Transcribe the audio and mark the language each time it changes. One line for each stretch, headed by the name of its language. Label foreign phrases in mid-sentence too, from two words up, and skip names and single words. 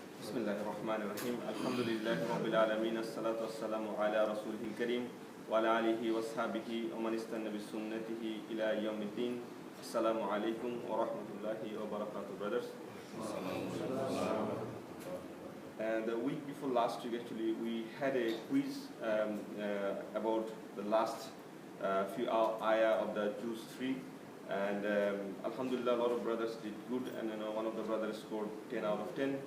Arabic: بسم الله الرحمن الرحيم. الحمد لله رب العالمين. الصلاة والسلام على رسوله الكريم وعلى آله وصحبه ومن استن بسنته إلى يوم الدين. السلام عليكم ورحمة الله وبركاته,
English: brothers. And the week before last week, actually, we had a quiz about the last few ayah of the Juz 3. And Alhamdulillah, a lot of brothers did good, and one of the brothers scored 10 out of 10.